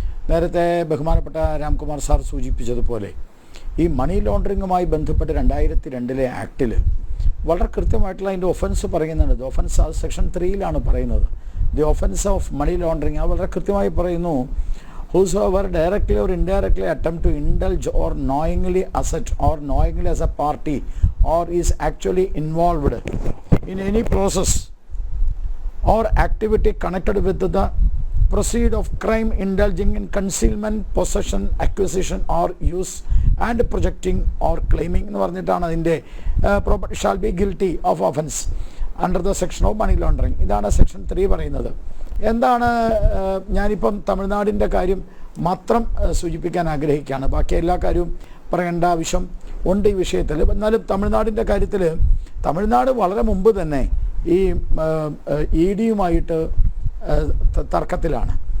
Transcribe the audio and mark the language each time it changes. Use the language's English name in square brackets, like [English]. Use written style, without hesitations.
[Malayalam] നേരത്തെ ബഹുമാനപ്പെട്ട രാംകുമാർ സാർ സൂചിപ്പിച്ചതുപോലെ ഈ മണി ലോണ്ടറിങ്ങുമായി ബന്ധപ്പെട്ട് 2002 ആക്ടിൽ വളരെ കൃത്യമായിട്ടുള്ള അതിൻ്റെ ഒഫൻസ് പറയുന്നുണ്ട്. ദി ഒഫൻസ് അത് സെക്ഷൻ 3 പറയുന്നത്. The offence of money laundering അത് വളരെ കൃത്യമായി പറയുന്നു. [English] whosoever directly or indirectly attempt to indulge or knowingly asset or knowingly as a party or is actually involved in any process or activity connected with the proceed of crime indulging in concealment, possession, acquisition or use and projecting or claiming [Malayalam] എന്ന് പറഞ്ഞിട്ടാണ് അതിൻ്റെ [English] shall be guilty of offense under the section of money laundering. [Malayalam] ഇതാണ് section 3 പറയുന്നത്. എന്താണ്, ഞാനിപ്പം തമിഴ്നാടിൻ്റെ കാര്യം മാത്രം സൂചിപ്പിക്കാൻ ആഗ്രഹിക്കുകയാണ്. ബാക്കി എല്ലാ കാര്യവും പറയേണ്ട ആവശ്യം ഉണ്ട് ഈ വിഷയത്തിൽ. എന്നാലും തമിഴ്നാടിൻ്റെ കാര്യത്തിൽ തമിഴ്നാട് വളരെ മുമ്പ് തന്നെ ഈ ED യുമായിട്ട് തർക്കത്തിലാണ്.